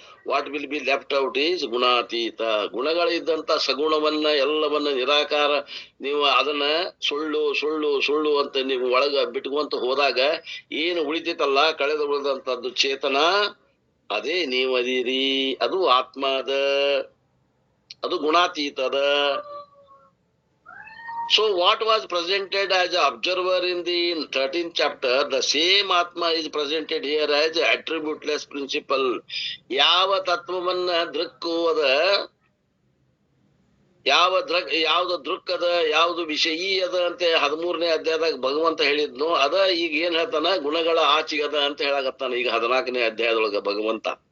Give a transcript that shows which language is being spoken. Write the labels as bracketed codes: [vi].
[en] what will be left out is [kn] ಗುಣಾತೀತ. ಗುಣಗಳಿದ್ದಂತ ಸಗುಣವನ್ನ ಎಲ್ಲವನ್ನ ನಿರಾಕಾರ ನೀವು ಅದನ್ನ ಸುಳ್ಳು ಸುಳ್ಳು ಸುಳ್ಳು ಅಂತ ನೀವು ಒಳಗ ಬಿಟ್ಕೊಂತ ಹೋದಾಗ ಏನು ಉಳಿತೈತಲ್ಲ ಕಳೆದ ಉಳಿದಂತದ್ದು ಚೇತನ, ಅದೇ ನೀವದಿರಿ, ಅದು ಆತ್ಮ ಅದ, ಅದು ಗುಣಾತೀತದ. [en] So what was presented as an observer in the 13th chapter, the same Atma is presented here as attributeless principle. [kn] ಯಾವ ತತ್ವವನ್ನ ದೃಕ್ಕು ಅದ, ಯಾವ್ದು ದೃಕ್ ಅದ, ಯಾವ್ದು ವಿಷಯೀ ಅದ ಅಂತ 13ನೇ ಅಧ್ಯಾಯದಾಗ ಭಗವಂತ ಹೇಳಿದ್ನು, ಅದ ಈಗ ಏನ್ ಹೇಳ್ತಾನ, ಗುಣಗಳ ಆಚಿಗದ ಅಂತ ಹೇಳಾಕತ್ತಾನ ಈಗ 14ನೇ ಅಧ್ಯಾಯದೊಳಗ ಭಗವಂತ.